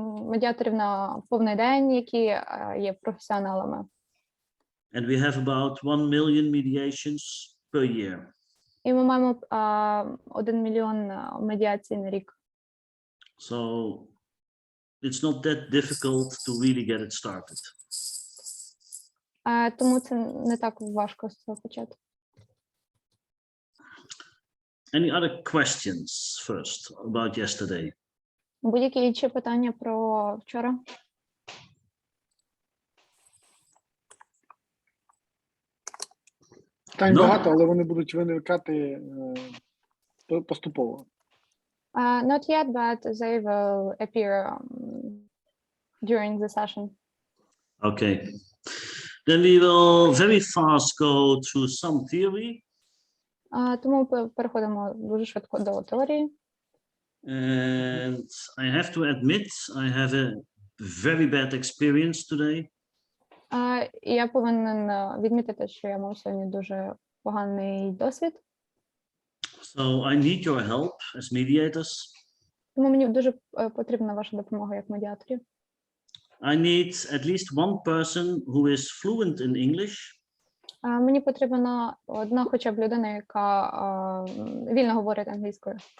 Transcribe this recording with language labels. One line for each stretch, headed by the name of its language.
Ukrainian: Медіаторів на повний день, які є професіоналами.
English: And we have about 1 million mediations per year.
Ukrainian: І ми маємо 1 мільйон медіацій на рік.
English: So it's not that difficult to really get it started.
Ukrainian: Тому це не так важко з цього почати.
English: Any other questions first about yesterday?
Ukrainian: Будь-які інші питання про вчора? Питань Ну. багато, але вони будуть виникати поступово.
English: Not yet, but they will appear during the session. Okay. Then we will very fast go through some theory.
Ukrainian: Тому переходимо дуже швидко до теорії.
English: And I have to admit, I have a very bad experience today.
Ukrainian: І я повинен відмітити, що я мав сьогодні дуже поганий досвід.
English: So I need your help as mediators.
Ukrainian: Тому мені дуже потрібна ваша допомога як медіаторів.
English: I need at least one person who is fluent in English.
Ukrainian: Мені потрібна одна хоча б людина, яка вільно говорить англійською.